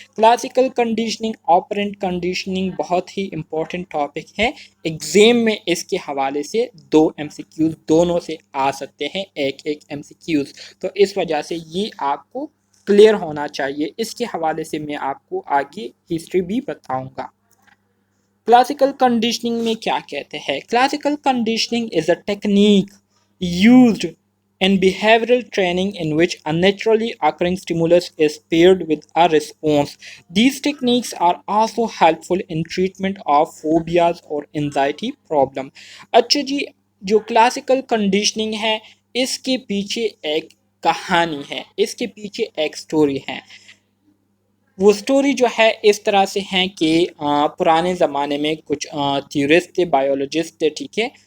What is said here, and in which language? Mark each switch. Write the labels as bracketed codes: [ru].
[ur] Classical conditioning, operant conditioning بہت ہی important topic ہے. Exam میں اس کے حوالے سے 2 MCQs دونوں سے آ سکتے ہیں, ایک ایم سی کیوز. تو اس وجہ سے یہ آپ کو کلیئر ہونا چاہیے. اس کے حوالے سے میں آپ کو آگے ہسٹری بھی بتاؤں گا. کلاسیکل کنڈیشننگ میں کیا کہتے ہیں؟ [en] Classical conditioning is a technique used in behavioral training in which a naturally occurring stimulus is paired with a response. These techniques are also helpful in treatment of phobias or anxiety problem. [ur] اچھا جی، جو classical conditioning ہے اس کے پیچھے ایک کہانی ہے، اس کے پیچھے ایک سٹوری ہے. وہ سٹوری جو ہے اس طرح سے ہیں کہ پرانے زمانے میں کچھ تھیورسٹ تھے، بایولوجسٹ تھے، ٹھیک ہے.